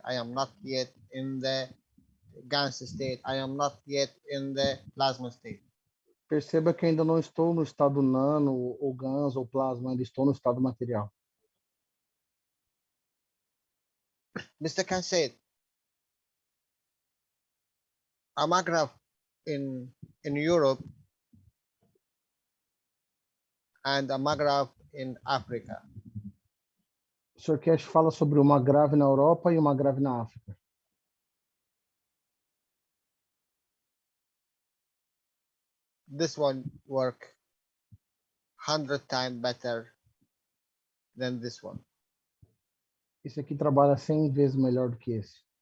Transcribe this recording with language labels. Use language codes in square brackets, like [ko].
[en] I am not yet in the gas state. I am not yet in the plasma state. [pt] Perceba que ainda não estou no estado nano, ou GANs, ou plasma, ainda estou no estado material. [en] Mr. Keshe said, a maggraph in Europe and a maggraph in Africa. [pt] O Sr. Keshe fala sobre uma grave na Europa e uma grave na África. [en] This one work 100 times better than this one. [pt] Esse aqui trabalha 100 vezes melhor do que esse.